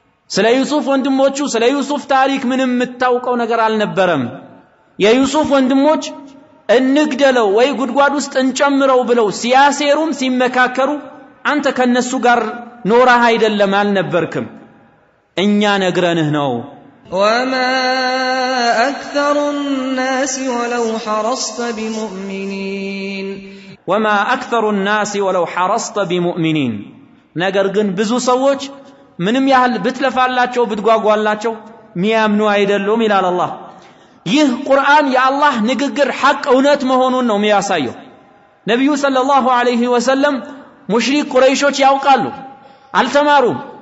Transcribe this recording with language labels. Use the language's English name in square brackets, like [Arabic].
[Amharic] ስለ ዩሱፍ ወንድሞቹ ስለ ዩሱፍ ታሪክ ምንም የምታውቀው ነገር አልነበረም የዩሱፍ ወንድሞች እንግደለው ወይ ጉድጓድ ውስጥ እንጨምረው ብለው ሲያሴሩም ሲመካከሩ አንተ ከነሱ ጋር ኖራህ አይደለም አልነበርክም እኛ ነግረንህ ነው [Arabic] وما أكثر الناس ولو حرصت بمؤمنين وما أكثر الناس ولو حرصت بمؤمنين [Amharic] ነገር ግን ብዙ ሰዎች ምንም ያህል ብትለፋላቸው ብትጓጓላቸው ሚያምኑ አይደሉም ይላል አላህ ይህ ቁርአን የአላህ ንግግር ሐቅ እውነት መሆኑን ነው የሚያሳየው ነብዩ ሰለላሁ ዐለይሂ ወሰለም ሙሽሪክ ቁረይሾች ያውቃሉ አልተማሩም